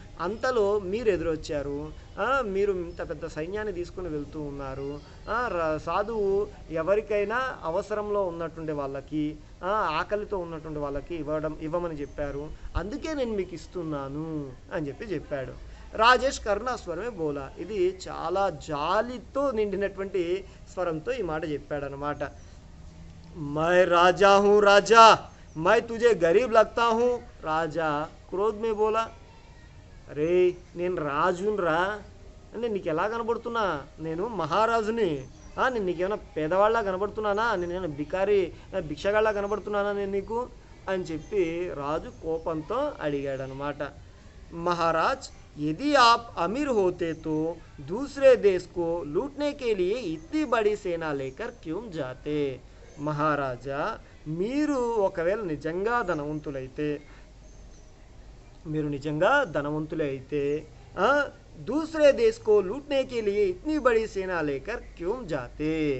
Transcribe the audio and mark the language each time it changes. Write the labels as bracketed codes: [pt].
[te] అంతలో మీరు ఎదురొచ్చారు, మీరు ఇంత పెద్ద సైన్యాన్ని తీసుకుని వెళ్తూ ఉన్నారు, సాధువు ఎవరికైనా అవసరంలో ఉన్నటువంటి వాళ్ళకి, ఆకలితో ఉన్నటువంటి వాళ్ళకి ఇవ్వమని చెప్పారు, అందుకే నేను మీకు ఇస్తున్నాను అని చెప్పాడు. [hi] రాజేష్ కరుణ స్వరమే బోలా. [te] ఇది చాలా జాలితో నిండినటువంటి స్వరంతో ఈ మాట చెప్పాడనమాట. [hi] मैं राजा हूँ राजा, मैं तुझे गरीब लगता हूँ. राजा क्रोध में बोला. [te] అరే నేను రాజునరా అంటే నీకు ఎలా కనబడుతున్నా, నేను మహారాజుని. నేను నీకేమైనా పేదవాళ్ళ కనబడుతున్నానా, నేను బికారి భిక్షగాళ్ళ కనబడుతున్నానా నేను నీకు అని చెప్పి రాజు కోపంతో అడిగాడనమాట. [hi] महाराज यदि आप अमीर होते तो दूसरे देश को लूटने के लिए इतनी बड़ी सेना लेकर क्यों जाते. [te] మహారాజా మీరు ఒకవేళ నిజంగా ధనవంతులే అయితే [hi] दूसरे देश को लूटने के लिए इतनी बड़ी सेना लेकर क्यों जाते.